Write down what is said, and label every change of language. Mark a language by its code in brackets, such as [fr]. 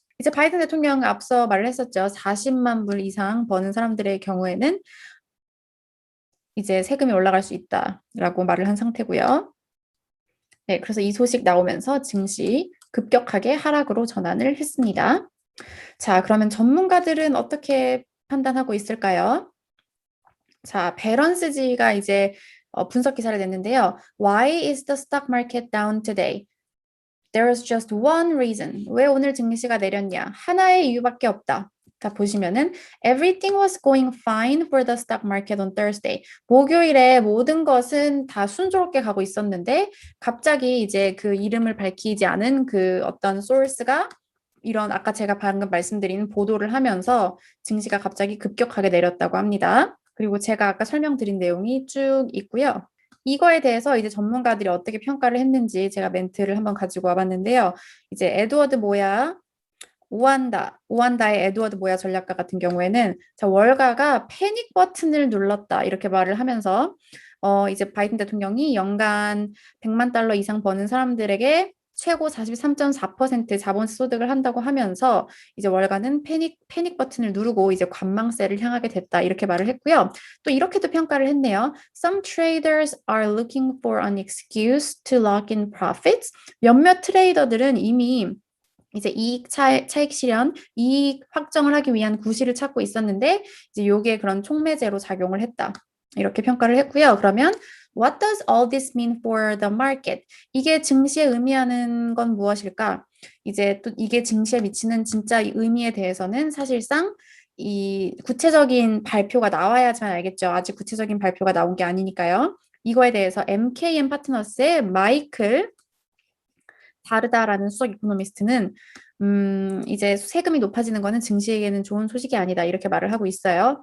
[ko] 이제 바이든 대통령 앞서 말을 했었죠. 40만 불 이상 버는 사람들의 경우에는 이제 세금이 올라갈 수 있다라고 말을 한 상태고요. 네, 그래서 이 소식 나오면서 증시 급격하게 하락으로 전환을 했습니다. 자, 그러면 전문가들은 어떻게 판단하고 있을까요? 자, 베런스지가 이제 분석 기사를 냈는데요. [en] Why is the stock market down today? There's just one reason. [ko] 왜 오늘 증시가 내렸냐? 하나의 이유밖에 없다. 자, 보시면은 [en] everything was going fine for the stock market on Thursday. [ko] 목요일에 모든 것은 다 순조롭게 가고 있었는데 갑자기 이제 그 이름을 밝히지 않은 그 어떤 소스가 이런 아까 제가 방금 말씀드린 보도를 하면서 증시가 갑자기 급격하게 내렸다고 합니다. 그리고 제가 아까 설명드린 내용이 쭉 있고요. 이거에 대해서 이제 전문가들이 어떻게 평가를 했는지 제가 멘트를 한번 가지고 와봤는데요. 이제 오한다의 에드워드 모야 전략가 같은 경우에는 자, 월가가 패닉 버튼을 눌렀다 이렇게 말을 하면서 이제 바이든 대통령이 연간 100만 달러 이상 버는 사람들에게 최고 43.4% 자본세 소득을 한다고 하면서 이제 월가는 패닉 버튼을 누르고 이제 관망세를 향하게 됐다 이렇게 말을 했고요. 또 이렇게도 평가를 했네요. [en] Some traders are looking for an excuse to lock in profits. [ko] 몇몇 트레이더들은 이미 이제 차익 실현, 이익 확정을 하기 위한 구실을 찾고 있었는데 이제 요게 그런 촉매제로 작용을 했다. 이렇게 평가를 했고요. 그러면 [en] What does all this mean for the market? [ko] 이게 증시에 의미하는 건 무엇일까? 이제 또 이게 증시에 미치는 진짜 의미에 대해서는 사실상 이 구체적인 발표가 나와야지만 알겠죠. 아직 구체적인 발표가 나온 게 아니니까요. 이거에 대해서 MKM 파트너스의 마이클 다르다라는 수석 이코노미스트는 이제 세금이 높아지는 거는 증시에게는 좋은 소식이 아니다 이렇게 말을 하고 있어요.